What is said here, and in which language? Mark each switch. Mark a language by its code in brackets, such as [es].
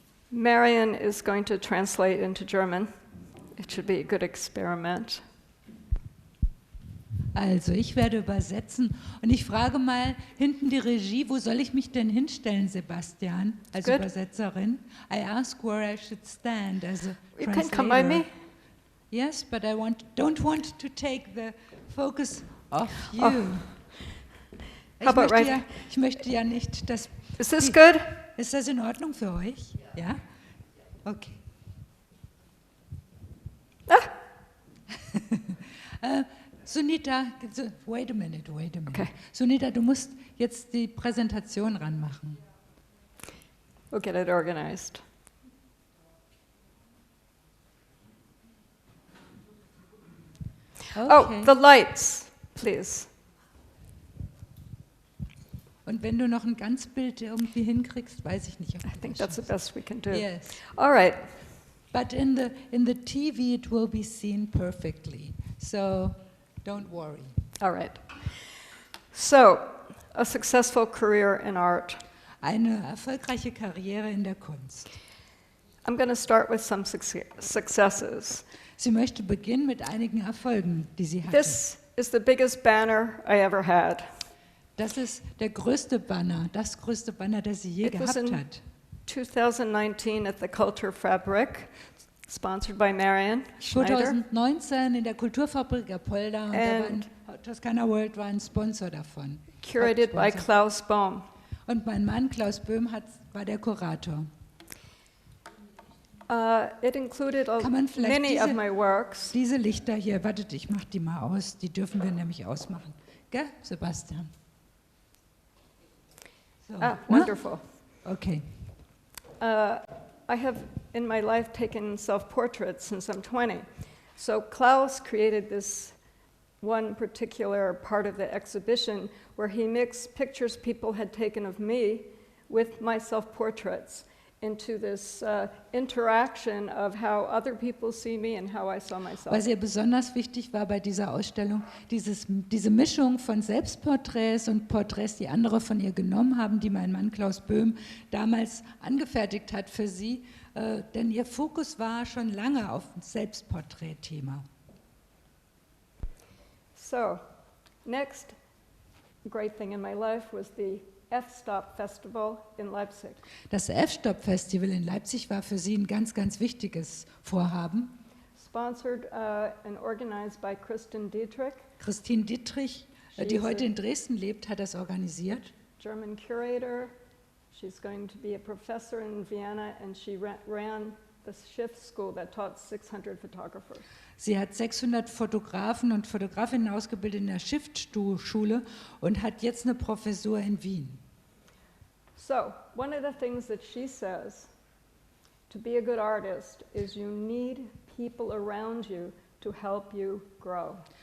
[en] Marion is going to translate into German. It should be a good experiment. [de] Also, ich werde übersetzen und ich frage mal hinten die Regie, wo soll ich mich denn hinstellen, Sebastian, als [en] Good. [de] Übersetzerin? [en] I ask where I should stand as a You translator. can come by me. Yes, but I don't want to take the focus off you. Oh. How about right? [de] Ich möchte ja nicht, dass... [en] Is this good? [de] Ist das in Ordnung für euch? Ja? Okay. [en] Sunita, wait a minute. Okay. [de] Sunita, du musst jetzt die Präsentation ranmachen. [en] We'll get it organized. Okay. Oh, the lights, please. [de] Und wenn du noch ein Ganzbild irgendwie hinkriegst, weiß ich nicht. Ob [en] I think that's the best we can do. Yes. All right. But in the TV it will be seen perfectly. So don't worry. All right. So, a successful career in art. [de] Eine erfolgreiche Karriere in der Kunst. [en] I'm going to start with some successes. [de] Sie möchte beginnen mit einigen Erfolgen, die sie hatte. [en] This is the biggest banner I ever had. [de] Das ist der größte Banner, das größte Banner, das sie je [en] It was [de] gehabt [en] in [de] hat. [en] 2019 at the Culture Fabric, sponsored by Marion, Schneider. [de] 2019 in der Kulturfabrik Apolda und Toskana World war ein Sponsor davon. [en] Curated by [de] Hauptsponsor. [en] Klaus Bohm. [de] Und mein Mann Klaus Böhm war der Kurator. [en] It included [de] Kann man vielleicht [en] many of my works. [de] diese Lichter hier, wartet, ich mach die mal aus, die dürfen wir nämlich ausmachen. Gell, Sebastian? [en] So, Wonderful. Okay. I have in my life taken self-portraits since I'm 20. So Klaus created this one particular part of the exhibition where he mixed pictures people had taken of me with my self-portraits into this interaction of how other people see me and how I saw myself. [de] Was ihr besonders wichtig war bei dieser Ausstellung, diese Mischung von Selbstporträts und Porträts, die andere von ihr genommen haben, die mein Mann Klaus Böhm damals angefertigt hat für sie, denn ihr Fokus war schon lange auf dem Selbstporträt-Thema. [en] So, next great thing in my life was the F-Stop Festival in Leipzig. [de] Das F-Stop-Festival in Leipzig war für sie ein ganz, ganz wichtiges Vorhaben. [en] Sponsored and organized by Christine Dietrich. [de] Christine Dietrich, die heute in Dresden lebt, hat das organisiert. [en] German curator. She's going to be a professor in Vienna, and she ran the Schiff School that taught 600 photographers. [de] Sie hat 600 Fotografen und Fotografinnen ausgebildet in der Schiffsschule und hat jetzt eine Professur in Wien. [en] So, one of the things that she says, to be a good artist, is you need people around you to help you grow.